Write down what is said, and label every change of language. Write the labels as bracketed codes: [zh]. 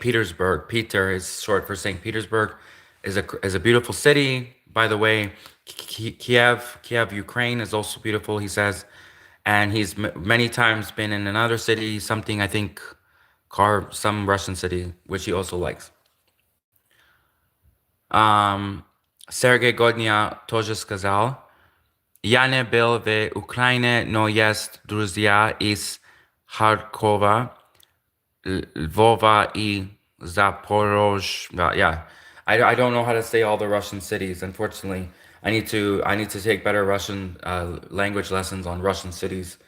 [en] Petersburg. Peter is short for St. Petersburg. Is a beautiful city. By the way, Kiev, Ukraine is also beautiful, he says. And he's many times been in another city, something I think, some Russian city, which he also likes. [ru] Sergei Godnya тоже сказал, я не был в Украине, но есть друзья из Харькова, Lvova и Zaporozh. [en] Yeah, I don't know how to say all the Russian cities. Unfortunately, I need to take better Russian language lessons on Russian cities.